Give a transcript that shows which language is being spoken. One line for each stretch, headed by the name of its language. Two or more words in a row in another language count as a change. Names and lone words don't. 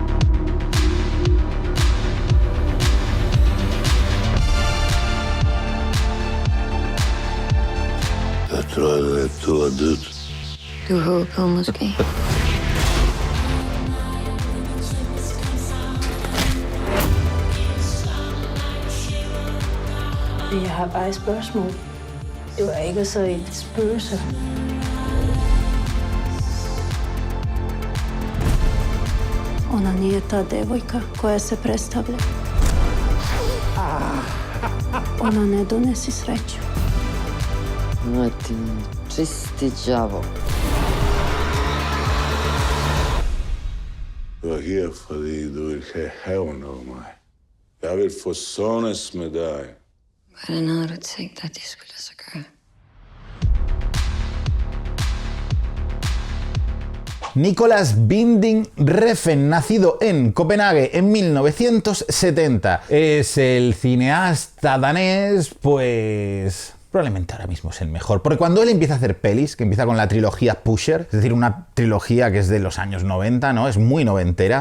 Danish: Jeg tror, at du er død. Du håber måske. Jeg har bare et spørgsmål. Det var ikke så et spøgelse.
Serbian: Ona nije ta devojka koja se predstavlja. Ona ne donesi sreću.
Danish: Nå, din
Serbian: čisti djavo.
Danish: Du er her, fordi du vil have hævn over mig. Jeg vil forsones med dig. Hvordan havde du tænkt dig, at det skulle lade sig gøre?
Spanish: Nicolas Winding Refn, nacido en Copenhague en 1970. Es el cineasta danés, pues... probablemente ahora mismo es el mejor, porque cuando él empieza a hacer pelis, que empieza con la trilogía Pusher, es decir, una trilogía que es de los años 90, ¿no? Es muy noventera.